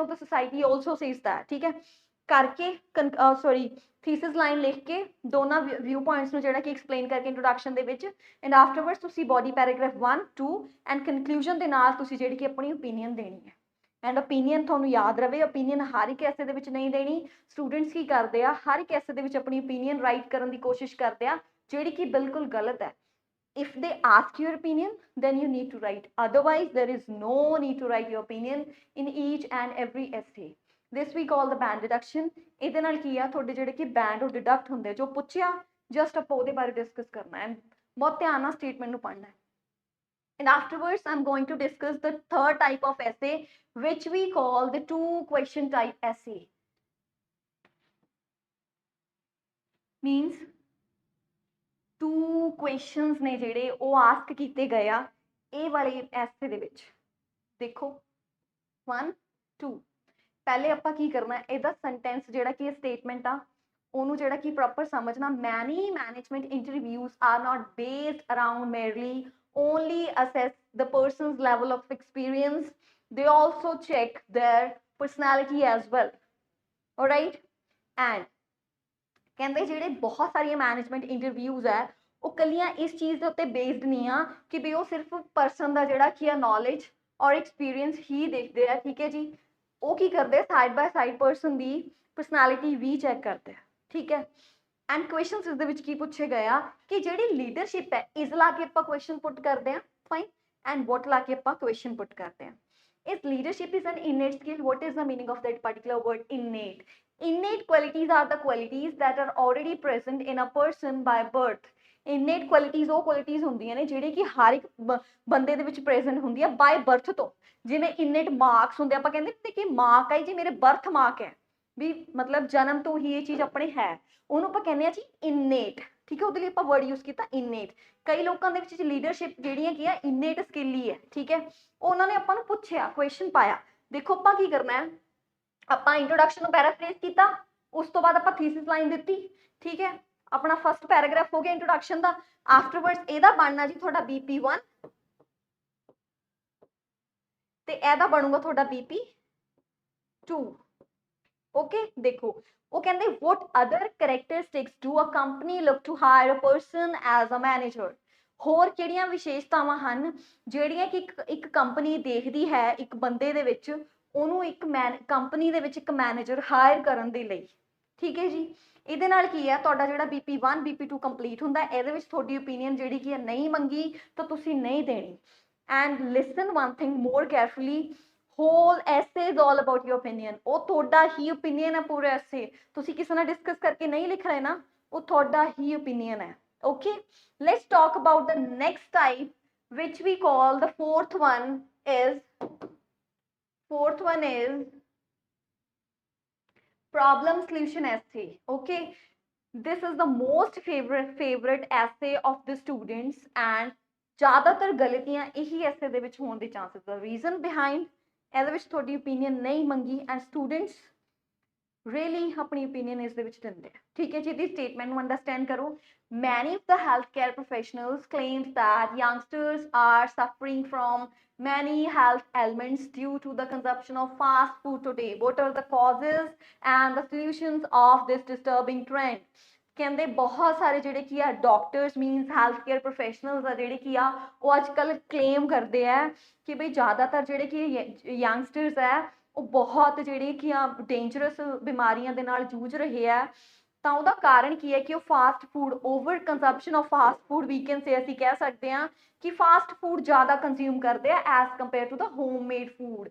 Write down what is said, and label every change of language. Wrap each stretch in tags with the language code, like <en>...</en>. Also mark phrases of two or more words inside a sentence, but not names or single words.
<en>of the society also says that</en> <pa>ਠੀਕ ਹੈ ਕਰਕੇ</pa> <en>sorry thesis line</en> <pa>ਲਿਖ ਕੇ ਦੋਨਾਂ</pa> <en>view points</en> <pa>ਨੂੰ ਜਿਹੜਾ ਕਿ ਐਕਸਪਲੇਨ ਕਰਕੇ ਇੰਟਰੋਡਕਸ਼ਨ ਦੇ ਵਿੱਚ</pa> <en>and afterwards</en> <pa>ਤੁਸੀਂ</pa> <en>body paragraph</en> <pa>1 2</pa> <en>and conclusion</en> <pa>ਦੇ ਨਾਲ ਤੁਸੀਂ ਜਿਹੜੀ ਕਿ ਆਪਣੀ ਓਪੀਨੀਅਨ ਦੇਣੀ ਹੈ</pa> <en>and opinion</en> <pa>ਤੁਹਾਨੂੰ ਯਾਦ ਰਵੇ ਓਪੀਨੀਅਨ ਹਰ ਇੱਕ ਐਸੇ ਦੇ ਵਿੱਚ ਨਹੀਂ ਦੇਣੀ ਸਟੂਡੈਂਟਸ ਕੀ ਕਰਦੇ ਆ ਹਰ ਇੱਕ ਐਸੇ ਦੇ ਵਿੱਚ ਆਪਣੀ ਓਪੀਨੀਅਨ ਰਾਈਟ ਕਰਨ ਦੀ ਕੋਸ਼ਿਸ਼ ਕਰਦੇ ਆ ਜਿਹੜੀ ਕਿ ਬਿਲਕੁਲ ਗਲਤ ਹੈ</pa> <en>if they ask your opinion then you need to write otherwise there is no need to write your opinion in each and every essay this we call the band deduction</en> <pa>ਇਹਦੇ ਨਾਲ ਕੀ ਆ ਤੁਹਾਡੇ ਜਿਹੜੇ ਕਿ ਬੈਂਡ ਉਹ ਡਿਡਕਟ ਹੁੰਦੇ ਜੋ ਪੁੱਛਿਆ ਜਸਟ ਆਪਾਂ ਉਹਦੇ ਬਾਰੇ ਡਿਸਕਸ ਕਰਨਾ ਹੈ ਬਹੁਤ ਧਿਆਨ ਨਾਲ ਸਟੇਟਮੈਂਟ ਨੂੰ ਪੜ੍ਹਨਾ ਹੈ</pa> <en>and afterwards I'm going to discuss the third type of essay which we call the two question type essay means two questions</en> <pa>ਨੇ ਜਿਹੜੇ ਉਹ ਆਸਕ ਕੀਤੇ ਗਏ ਆ ਇਹ ਵਾਲੇ ਐਸੇ ਦੇ ਵਿੱਚ ਦੇਖੋ 1 2 ਪਹਿਲੇ ਆਪਾਂ ਕੀ ਕਰਨਾ ਇਹਦਾ ਸੈਂਟੈਂਸ ਜਿਹੜਾ ਕਿ ਇਹ ਸਟੇਟਮੈਂਟ ਆ ਉਹਨੂੰ ਜਿਹੜਾ ਕਿ ਪ੍ਰੋਪਰ ਸਮਝਣਾ</pa> <en>many management interviews are not based around merely only assess the person's level of experience they also check their personality as well. Alright, and</en> <pa>ਕਹਿੰਦੇ ਜਿਹੜੇ ਬਹੁਤ ਸਾਰੀਆਂ ਮੈਨੇਜਮੈਂਟ ਇੰਟਰਵਿਊਜ਼ ਹੈ ਉਹ ਕੱਲੀਆਂ ਇਸ ਚੀਜ਼ ਦੇ ਉੱਤੇ ਬੇਸਡ ਨਹੀਂ ਆ ਕਿ ਵੀ ਉਹ ਸਿਰਫ ਪਰਸਨ ਦਾ ਜਿਹੜਾ ਕੀ ਆ ਨੌਲੇਜ ਔਰ ਐਕਸਪੀਰੀਅੰਸ ਹੀ ਦੇਖਦੇ ਆ, ਠੀਕ ਹੈ ਜੀ। ਉਹ ਕੀ ਕਰਦੇ</pa> <en>side by side</en> <pa>ਪਰਸਨ ਦੀ ਪਰਸਨੈਲਿਟੀ ਵੀ ਚੈੱਕ ਕਰਦੇ ਆ, ਠੀਕ ਹੈ।</pa> <en>and questions</en> <pa>ਇਸ ਦੇ ਵਿੱਚ ਕੀ ਪੁੱਛੇ ਗਏ ਆ ਕਿ ਜਿਹੜੀ ਲੀਡਰਸ਼ਿਪ ਹੈ ਇਸ ਲਾ ਕੇ ਆਪਾਂ</pa> <en>question put</en> <pa>ਕਰਦੇ ਆ, ਫਾਈਨ,</pa> <en>and what</en> <pa>ਲਾ ਕੇ ਆਪਾਂ</pa> <en>question put</en> <pa>ਕਰਦੇ ਆ।</pa> <en>If leadership is an innate skill, what is the meaning of that particular word innate? Innate qualities are the qualities that are already present in a person by birth. Innate qualities</en> <pa>ਉਹ qualities ਹੁੰਦੀਆਂ ਨੇ ਜਿਹੜੇ ਕਿ ਹਰ ਇੱਕ ਬੰਦੇ ਦੇ ਵਿੱਚ present ਹੁੰਦੀ ਆ</pa> <en>by birth</en> <pa>ਤੋਂ। ਜਿਵੇਂ</pa> <en>innate marks</en> <pa>ਹੁੰਦੇ ਆਪਾਂ ਕਹਿੰਦੇ ਨੇ ਕਿ mark ਹੈ ਜੀ ਮੇਰੇ</pa> <en>birth mark</en> <pa>ਹੈ ਵੀ ਮਤਲਬ ਜਨਮ ਤੋਂ ਹੀ ਇਹ ਚੀਜ਼ ਆਪਣੇ ਹੈ, ਉਹਨੂੰ ਆਪਾਂ ਕਹਿੰਦੇ ਆ ਜੀ innate, ਠੀਕ ਹੈ। ਉਹਦੇ ਲਈ ਆਪਾਂ ਵਰਡ ਯੂਜ਼ ਕੀਤਾ innate। ਕਈ ਲੋਕਾਂ ਦੇ ਵਿੱਚ ਲੀਡਰਸ਼ਿਪ ਜਿਹੜੀਆਂ ਕੀ ਆ</pa> <en>innate skill</en> <pa>ਹੀ ਹੈ, ਠੀਕ ਹੈ। ਉਹਨਾਂ ਨੇ ਆਪਾਂ ਨੂੰ ਪੁੱਛਿਆ, ਕੁਐਸਚਨ ਪਾਇਆ, ਦੇਖੋ ਆਪਾਂ ਕੀ ਕਰਨਾ ਹੈ, ਆਪਾਂ ਇੰਟਰੋਡਕਸ਼ਨ ਨੂੰ ਪੈਰਾਫਰੇਜ਼ ਕੀਤਾ, ਉਸ ਤੋਂ ਬਾਅਦ ਆਪਾਂ</pa> <en>thesis line</en> <pa>ਦਿੱਤੀ, ਠੀਕ ਹੈ। ਆਪਣਾ</pa> <en>first paragraph</en> <pa>ਹੋ ਗਿਆ ਇੰਟਰੋਡਕਸ਼ਨ ਦਾ, ਆਫਟਰਵਰਡਸ ਇਹਦਾ ਬਣਨਾ ਜੀ ਤੁਹਾਡਾ BP1 ਤੇ ਇਹਦਾ ਬਣੂਗਾ ਤੁਹਾਡਾ BP2। ਓਕੇ, ਦੇਖੋ ਉਹ ਕਹਿੰਦੇ</pa> <en>what other characteristics do a company look to hire a person as a manager?</en> <pa>ਹੋਰ ਕਿਹੜੀਆਂ ਵਿਸ਼ੇਸ਼ਤਾਵਾਂ ਹਨ ਜਿਹੜੀਆਂ ਕਿ ਇੱਕ ਕੰਪਨੀ ਦੇਖਦੀ ਹੈ ਇੱਕ ਬੰਦੇ ਦੇ ਵਿੱਚ, ਉਹਨੂੰ ਇੱਕ ਕੰਪਨੀ ਦੇ ਵਿੱਚ ਇੱਕ</pa> <en>manager hire</en> <pa>ਕਰਨ ਦੇ ਲਈ, ਠੀਕ ਹੈ ਜੀ। ਇਹਦੇ ਨਾਲ ਕੀ ਹੈ ਤੁਹਾਡਾ ਜਿਹੜਾ BP1 BP2 ਕੰਪਲੀਟ ਹੁੰਦਾ, ਇਹਦੇ ਵਿੱਚ ਤੁਹਾਡੀ ਓਪੀਨੀਅਨ ਜਿਹੜੀ ਕੀ ਹੈ ਨਹੀਂ ਮੰਗੀ ਤਾਂ ਤੁਸੀਂ ਨਹੀਂ ਦੇਣੀ।</pa> <en>And listen one thing more carefully, whole essay is all about your opinion.</en> <pa>ਉਹ ਤੁਹਾਡਾ ਹੀ ਓਪੀਨੀਅਨ ਹੈ ਪੂਰਾ ਐਸੇ, ਤੁਸੀਂ ਕਿਸੇ ਨਾਲ ਡਿਸਕਸ ਕਰਕੇ ਨਹੀਂ ਲਿਖ ਰਹੇ ਨਾ, ਉਹ ਤੁਹਾਡਾ ਹੀ ਓਪੀਨੀਅਨ ਹੈ।</pa> <en>Okay, let's talk about the next type, which we call the fourth one is problem solution essay. Okay, this is the most favorite essay of the students, and</en> <hi>ज़्यादातर गलतियां यही</hi> <en>essay</en> <pa>ਦੇ ਵਿੱਚ ਹੋਣ ਦੇ</pa> <en>chances। the reason behind</en> <pa>ਇਹਦੇ ਵਿੱਚ ਤੁਹਾਡੀ opinion ਨਹੀਂ ਮੰਗੀ</pa> <en>and students really</en> <pa>अपनी opinion ਇਸ ਦੇ ਵਿੱਚ ਦਿੰਦੇ ਆ, ਠੀਕ ਹੈ ਜੀ। ਇਹਦੀ statement ਨੂੰ understand ਕਰੋ।</pa> <en>Many of the healthcare professionals claim that youngsters are suffering from many health ailments due to the consumption of fast food today. What are the causes and the solutions of this disturbing trend?</en> <pa>ਕਹਿੰਦੇ ਬਹੁਤ ਸਾਰੇ ਜਿਹੜੇ ਕੀ ਆ</pa> <en>doctors means health care professionals</en> <pa>ਆ ਜਿਹੜੇ ਕੀ ਆ ਉਹ ਅੱਜ ਕੱਲ੍ਹ ਕਲੇਮ ਕਰਦੇ ਆ ਕਿ ਬਈ ਜ਼ਿਆਦਾਤਰ ਜਿਹੜੇ ਕਿ ਯੰਗਸਟਰਸ ਹੈ ਉਹ ਬਹੁਤ ਜਿਹੜੇ ਕੀ ਆ ਡੇਂਜਰਸ ਬਿਮਾਰੀਆਂ ਦੇ ਨਾਲ ਜੂਝ ਰਹੇ ਆ। ਤਾਂ ਉਹਦਾ ਕਾਰਨ ਕੀ ਹੈ ਕਿ ਉਹ</pa> <en>fast food, over consumption of fast food we can say,</en> <pa>ਅਸੀਂ ਕਹਿ ਸਕਦੇ ਹਾਂ ਕਿ</pa> <en>fast food</en> <pa>ਜ਼ਿਆਦਾ ਕੰਜ਼ਿਊਮ ਕਰਦੇ ਆ</pa> <en>as compare to the homemade food.</en>